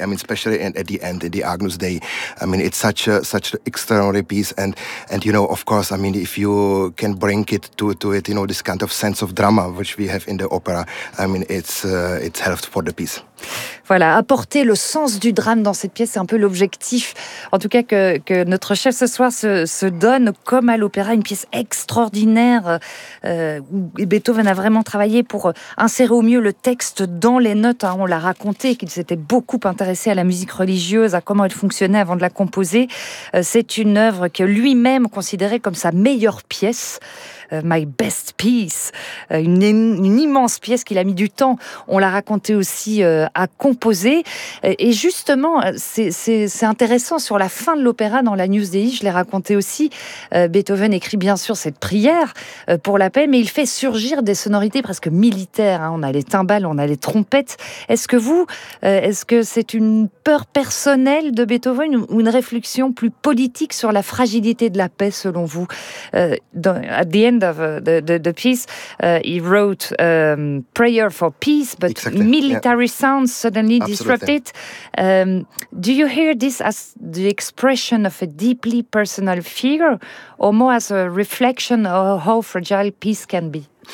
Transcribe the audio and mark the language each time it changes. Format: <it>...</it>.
<en>I mean, especially at the end, in the Agnus Dei. I mean, it's such an extraordinary piece. And you know, of course, I mean, if you can bring it to it, you know, this kind of sense of drama which we have in the opera, I mean, it's helped for the piece.</en> <fr>Voilà, apporter le sens du drame dans cette pièce, c'est un peu l'objectif, en tout cas que notre chef ce soir se donne, comme à l'opéra, une pièce extraordinaire où Beethoven a vraiment travaillé pour insérer au mieux le texte dans les notes. On l'a raconté, qu'il s'était beaucoup intéressé à la musique religieuse, à comment elle fonctionnait avant de la composer. C'est une œuvre que lui-même considérait comme sa meilleure pièce.</fr> <en>My best piece,</en> <fr>une immense pièce qu'il a mis du temps, on l'a raconté aussi, à composer. Et justement, c'est intéressant, sur la fin de l'opéra, dans la News Dei, je l'ai raconté aussi, Beethoven écrit bien sûr cette prière pour la paix, mais il fait surgir des sonorités presque militaires. On a les timbales, on a les trompettes. Est-ce que c'est une peur personnelle de Beethoven ou une réflexion plus politique sur la fragilité de la paix, selon vous?</fr> <en>At the end, end of the piece, he wrote Prayer for Peace, but exactly. Military yeah. sounds suddenly disrupt it. Do you hear this as the expression of a deeply personal fear, or more as a reflection of how fragile peace can be?</en>